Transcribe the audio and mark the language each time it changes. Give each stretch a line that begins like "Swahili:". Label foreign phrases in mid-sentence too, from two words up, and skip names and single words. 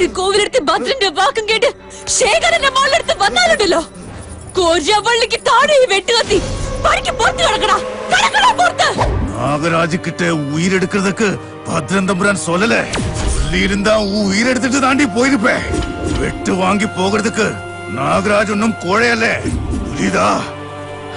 Malayalam: കോവിലെടുത്ത് ഭദ്രന്റെ വാക്കും കേട്ട് ശേഖരന്റെ മോളിലെടുത്ത് വന്നാലുണ്ടല്ലോ, കോരിയവള്ളിക്ക് താഴെ വെട്ടുകത്തി പണിക്ക് പുറത്ത് കിടക്കടാ.
Tamil: நாகராஜு கிட்ட உயிர் எடுக்கிறதுக்கு பத்ரன் தம்புரான் சொல்லல. சொல்லி இருந்தா உயிர் எடுத்துட்டு தாண்டி போயிருப்பேன். வெட்டு வாங்கி போகிறதுக்கு நாகராஜ் ஒன்னும் கோழையல்ல.